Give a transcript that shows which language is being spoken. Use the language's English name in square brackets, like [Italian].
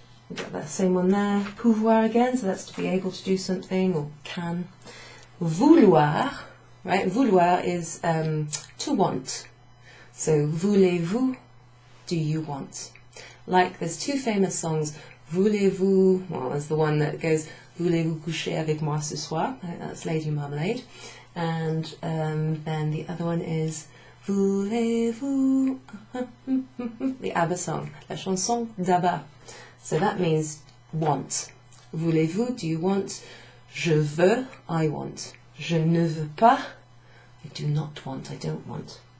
[English] We've got that same one there. Pouvoir again, so that's to be able to do something, or can. Vouloir, right? Vouloir is to want. So, voulez-vous, do you want? Like, there's two famous songs. [French] Voulez-vous, well, there's the one that goes, Voulez-vous coucher avec moi ce soir? [English] I think that's Lady Marmalade. And then the other one is, Voulez-vous, the ABBA song, la chanson d'ABBA. So that means want. Voulez-vous, do you want? Je veux, I want. Je ne veux pas, I do not want, I don't want.